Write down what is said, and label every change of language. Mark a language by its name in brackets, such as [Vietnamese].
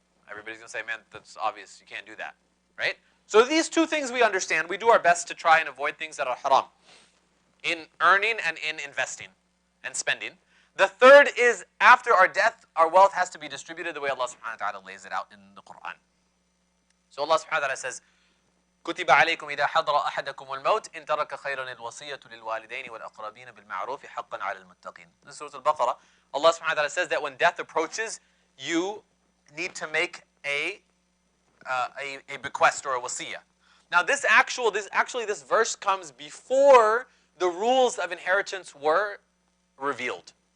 [English] Everybody's going to say, man, that's obvious. You can't do that, right? So these two things we understand. We do our best to try and avoid things that are haram in earning and in investing and spending. The third is after our death, our wealth has to be distributed the way Allah subhanahu wa ta'ala lays it out in the Qur'an. So Allah subhanahu wa ta'ala says, [Arabic] كُتِبَ عَلَيْكُمْ إِذَا حَضَرَ أَحَدَكُمُ الْمَوْتِ إِن تَرَكَ خَيْرًا الْوَصِيَّةُ لِلْوَالِدَيْنِ وَالْأَقْرَبِينَ بِالْمَعْرُوفِ حَقًّا عَلَى الْمُتَّقِينَ. [English] This is Surah Al-Baqarah. Allah subhanahu wa ta'ala says that when death approaches, you need to make a bequest or a wasiyah. Now this verse comes before the rules of inheritance were revealed.